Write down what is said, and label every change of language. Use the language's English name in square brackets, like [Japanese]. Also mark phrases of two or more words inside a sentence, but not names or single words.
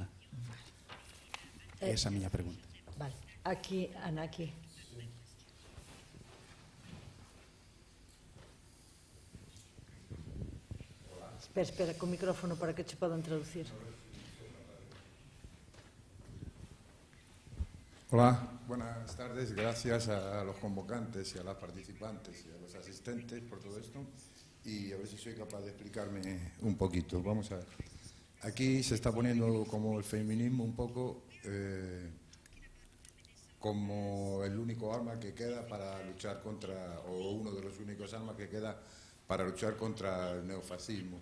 [Galician] Esa é a miña pregunta. Vale, aquí, Ana, aquí. Espera, con micrófono para que che podan traducir. [Spanish] Hola, buenas tardes. Gracias a los convocantes y a las participantes y a los asistentes por todo esto. Y a ver si soy capaz de explicarme un poquito. Vamos a ver. Aquí se está poniendo como el feminismo un poco como el único arma que queda para luchar contra, o uno de los únicos armas que queda para luchar contra el neofascismo.